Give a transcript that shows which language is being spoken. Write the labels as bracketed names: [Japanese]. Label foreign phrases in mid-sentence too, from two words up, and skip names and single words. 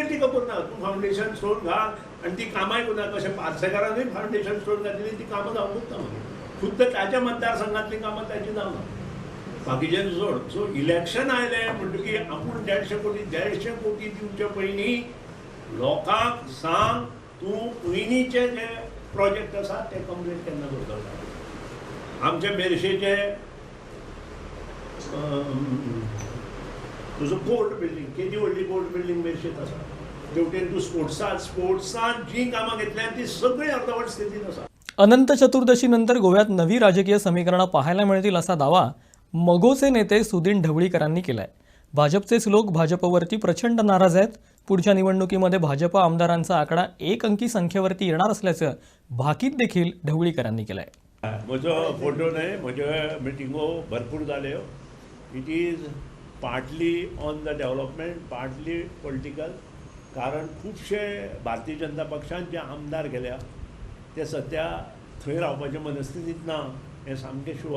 [Konkani] टिका करना तूं [English] foundation stone [Konkani] घाल आनी ती कामाय करना कशें पार्सेकारांनी [English] foundation stone [Konkani] घातली ती कामां जावंकूच ना मागीर खुद्द ताच्या मतदारसंघातली कामां ताची जावना बाकीचे सोड सो इलेक्शन आयलें म्हणटकीर आपूण 150 कोटी दिवचे पयलीं लोकांक सांग तूं पयलींचे जे प्रोजेक्ट आसा ते कंप्लीट केन्ना करतलो आमचे मेरशेचे तुजो [English] court building [Konkani] केदी व्हडली [English] court building [Konkani] मेरशेत आसा तेवटेन तूं स्पोर्ट्सान जीं कामां घेतल्यात ती सगळीं अर्धवट स्थितीन आसा [Marathi] अनंत चतुर्दशीनंतर गोव्यात नवी राजकीय समीकरणं पाहायला मिळतील असा दावा मगोचे नेते सुदीन ढवळीकरांनी केलाय. भाजपचेच लोक भाजपवरती प्रचंड नाराज आहेत. पुढच्या निवडणुकीमध्ये भाजप आमदारांचा आकडा 1 अंकी संख्येवरती येणार असल्याचं भाकीत देखील ढवळीकरांनी केलंय. [Konkani] म्हजो फोटो न्हय म्हज्यो मिटिंगो भरपूर जाल्यो. [English] It is partly on the development partly political [Konkani] कारण खुबशे भारतीय जनता पक्षान जे आमदार गेल्या ते सध्या थंय रावपाचे मनस्थितीत ना हें सामकें शुअर.